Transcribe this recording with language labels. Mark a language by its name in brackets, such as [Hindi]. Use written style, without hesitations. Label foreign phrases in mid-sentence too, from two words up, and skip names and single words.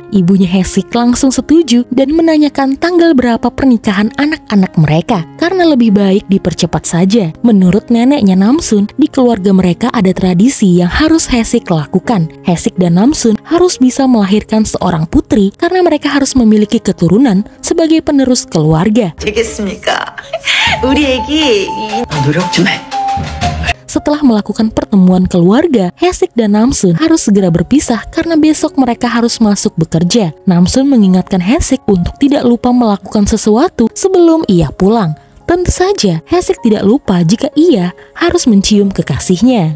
[Indonesian] Ibunya Haesik langsung setuju dan menanyakan tanggal berapa pernikahan anak-anak mereka karena lebih baik dipercepat saja. Menurut neneknya Namsun, di keluarga mereka ada tradisi yang harus Haesik lakukan. Haesik dan Namsun harus bisa melahirkan seorang putri karena mereka harus memiliki keturunan sebagai penerus keluarga. [Korean] 되겠습니까? 우리 애기 노력 좀 해. [Indonesian] Setelah melakukan pertemuan keluarga, Haesik dan Namsun harus segera berpisah karena besok mereka harus masuk bekerja. Namsun mengingatkan Haesik untuk tidak lupa melakukan sesuatu sebelum ia pulang. Tentu saja, Haesik tidak lupa jika ia harus mencium kekasihnya.